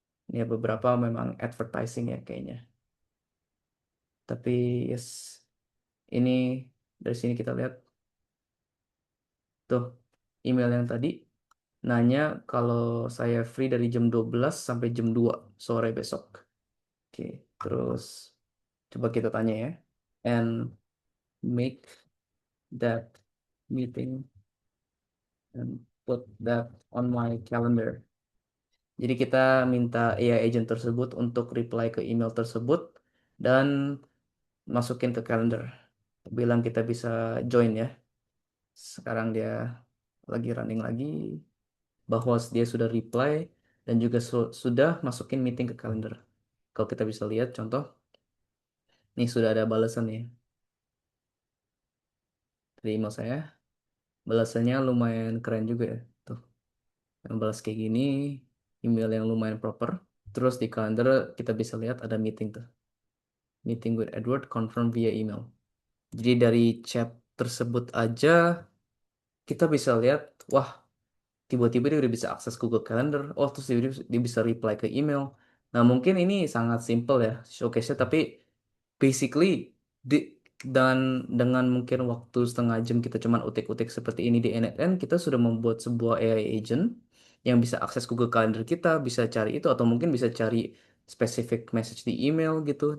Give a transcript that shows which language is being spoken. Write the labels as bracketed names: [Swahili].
[Indonesian] Ini beberapa memang advertising ya kayaknya. Tapi yes, ini dari sini kita lihat tuh email yang tadi nanya kalau saya free dari jam 12 sampai jam 2 sore besok. Oke, terus coba kita tanya ya. [English] And make that meeting and put that on my calendar. [Indonesian] Jadi kita minta AI agent tersebut untuk reply ke email tersebut dan masukin ke calendar. Bilang kita bisa join ya. Sekarang dia lagi running lagi bahwa dia sudah reply dan juga sudah masukin meeting ke calendar. Kalau kita bisa lihat contoh, nih sudah ada balasan ya dari email saya. Balasannya lumayan keren juga ya. Tuh, yang balas kayak gini, email yang lumayan proper. Terus di kalender kita bisa lihat ada meeting tuh. [English] Meeting with Edward confirm via email. [Indonesian] Jadi dari chat tersebut aja kita bisa lihat, wah tiba-tiba dia udah bisa akses Google Calendar. Oh terus dia bisa reply ke email. Nah mungkin ini sangat simple ya showcase-nya, tapi basically di, dan dengan mungkin waktu setengah jam kita cuman utik-utik seperti ini di NNN, kita sudah membuat sebuah AI agent yang bisa akses Google Calendar kita, bisa cari itu atau mungkin bisa cari specific message di email gitu.